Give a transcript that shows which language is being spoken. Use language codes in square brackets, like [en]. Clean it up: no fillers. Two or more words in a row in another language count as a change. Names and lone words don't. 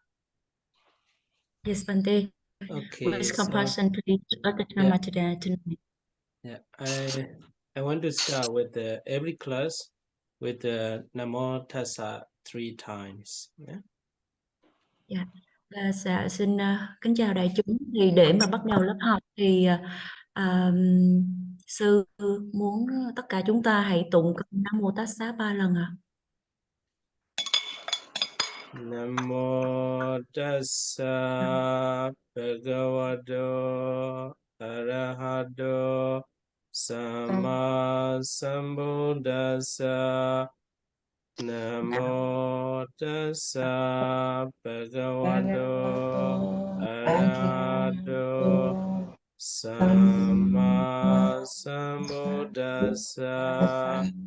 [en] Yes, Bante. Okay. With compassion, please start the Dhamma tonight. Yeah, I want to start with every class with the Namo Tassa 3 times. Yeah. Yeah. [vi] Dạ, xin kính chào đại chúng. Thì để mà bắt đầu lớp học thì sư muốn tất cả chúng ta hãy tụng kinh Nam Mô Tassa 3 lần ạ. [pi] Namo Tassa Bhagavato Arahato Sama Sambuddhassa. Namo Tassa Bhagavato Arahato Sama Sambuddhassa.